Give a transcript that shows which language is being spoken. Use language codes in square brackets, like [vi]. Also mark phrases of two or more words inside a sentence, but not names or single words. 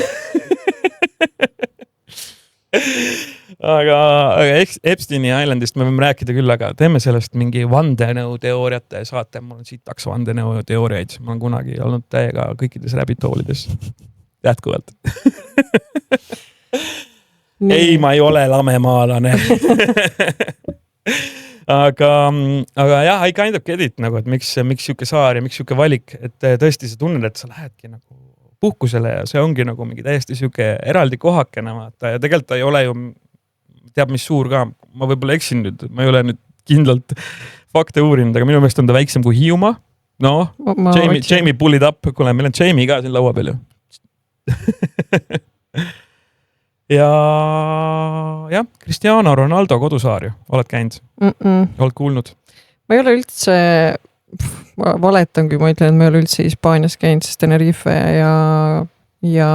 [et] Aga Epsteini Islandist me võime rääkida küll, aga teeme sellest mingi vandenõuteooriate saate. Mul on sitaks vandenõuteooriaid. Ma olen kunagi olnud täiega kõikides rabbitoolides. Jätkuvalt. Ei, ma ei ole lamemaalane. aga jah, [en] I kind of get it [et] nagu, et miks siuke saar ja miks siuke valik, et tõesti sa tunned, et sa lähedki nagu puhkusele ja see ongi nagu mingi täiesti siuke eraldi kohakene vaata ja tegelikult ta ei ole ju teab mis suur ka, ma võib-olla eksin nüüd, ma ei ole nüüd kindlalt fakte uurinud, aga minu meelest on ta väiksem kui Hiiumaa. [en] Jamie pull it up, [et] kuule, meil on Jamie ka siin laua peal ju. ja Cristiano Ronaldo kodusaar ju, oled käinud? Oled kuulnud? Ma ei ole üldse, valetan, kui ma ütlen, et ma ei ole üldse Hispaanias käinud, sest Tenerife ja